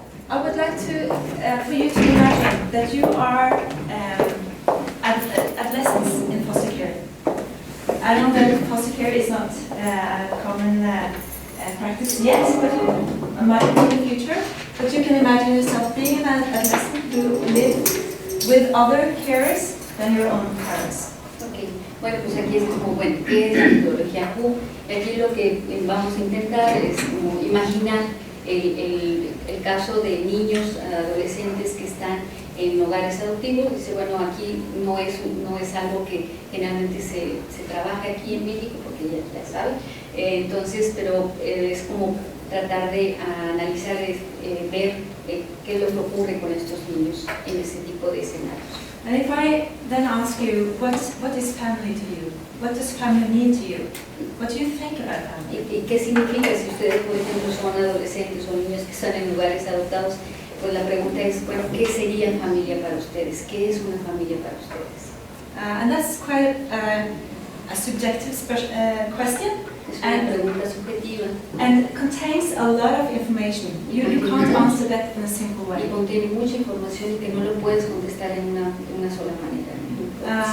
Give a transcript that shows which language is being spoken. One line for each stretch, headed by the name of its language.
English: I would like to, for you to imagine that you are adolescents in foster care. I know that foster care is not a common practice yet, but it might be in the future. But you can imagine yourself being an adolescent who live with other carers than your own parents. Okay.
Spanish: Bueno, pues aquí es como, bueno, ¿qué es la metodología Q? Aquí lo que vamos a intentar es como imaginar el caso de niños, adolescentes que están en hogares adoptivos. Dice, bueno, aquí no es algo que generalmente se trabaja aquí en México, porque ya sabe, entonces, pero es como tratar de analizar, ver qué es lo que ocurre con estos niños en ese tipo de escenarios.
English: And if I then ask you, what is family to you? What does family mean to you? What do you think about family?
Spanish: ¿Y qué significa si ustedes, por ejemplo, son adolescentes o niños que están en lugares adoptados? Pues la pregunta es, bueno, ¿qué sería familia para ustedes? ¿Qué es una familia para ustedes?
English: And that's quite a subjective question.
Spanish: Es una pregunta subjetiva.
English: And contains a lot of information. You can't answer that in a simple
Spanish: Y
English: way.
Spanish: contiene mucha información y que no lo puedes contestar en una sola manera.